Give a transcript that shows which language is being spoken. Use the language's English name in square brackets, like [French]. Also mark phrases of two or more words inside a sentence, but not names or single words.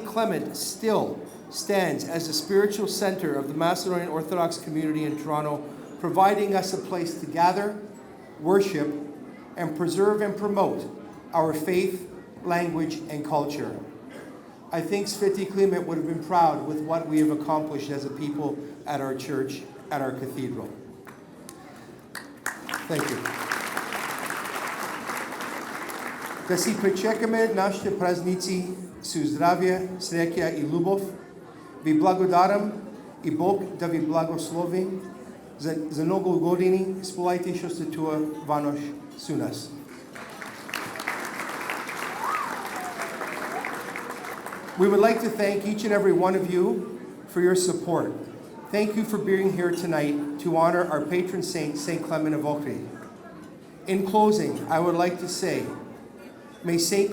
[English] Clement still stands as the spiritual center of the Macedonian Orthodox community in Toronto, providing us a place to gather, worship, and preserve and promote our faith, language, and culture. I think Sveti Kliment would have been proud with what we have accomplished as a people at our church, at our cathedral. Thank you. [Macedonian] Да си причекаме нашите празници со здравје, среќа и љубов. Ви благодарам и Бог да ви благослови за многу години. Сполајте што сте туа ванош со нас. [English] We would like to thank each and every one of you for your support. Thank you for being here tonight to honor our patron saint, St. Clement of Ohrid. In closing, I would like to say, may St.